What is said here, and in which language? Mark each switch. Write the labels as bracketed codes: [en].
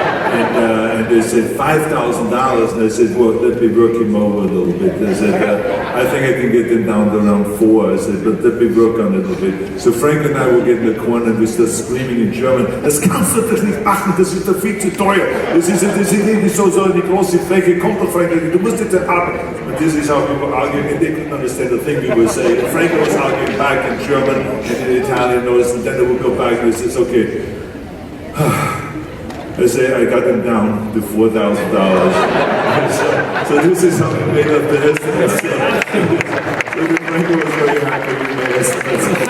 [en] And they said, $5,000? And I said, well, let me work him over a little bit. They said, I think I can get them down to around 4. I said, but let me work on it a little bit. So Frank and I will get in the corner and we start screaming in German, [de] das kannst du das nicht machen, das ist viel zu teuer. Das ist nicht so die große Fläche, kommt doch Frank, du musst jetzt arbeiten. [en] But this is how we were arguing, and they couldn't understand the thing we were saying. And Frank was arguing back in German and in Italian, and then they would go back and he says, okay. I say I got them down to $4,000. So this is how we made up the estimates. So Franco was very happy with my estimates.